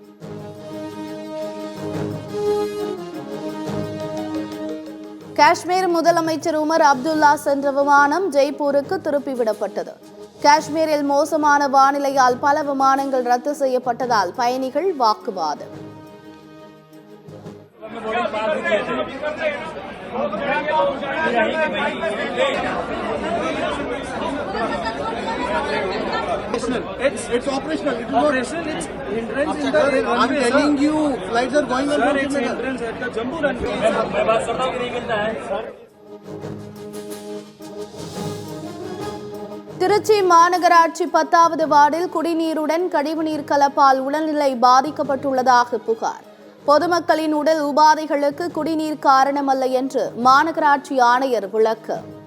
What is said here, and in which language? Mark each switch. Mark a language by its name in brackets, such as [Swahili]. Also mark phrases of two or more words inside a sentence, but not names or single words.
[Tamil] காஷ்மீர் முதலமைச்சர் உமர் அப்துல்லா சென்ற விமானம் ஜெய்ப்பூருக்கு திருப்பிவிடப்பட்டது. காஷ்மீரில் மோசமான வானிலையால் பல விமானங்கள் ரத்து செய்யப்பட்டதால் பயணிகள் வாக்குவாதம். [English] It's operational. It's operational. It's hindrance in the runway. I'm telling you, flights are going on. Sir, it's hindrance at the Jammu runway. [Hindi] मैं बात करता हूँ कि नहीं मिलता है, सर. [Tamil] திருச்சி மாநகராட்சி 10வது வார்டில் குடிநீருடன் கழிவுநீர் கலப்பால் உடல்நிலை பாதிக்கப்பட்டுள்ளதாக புகார். பொதுமக்களின் உடல் உபாதைகளுக்கு குடிநீர் காரணமல்ல என்று மாநகராட்சி ஆணையர் விளக்கம்.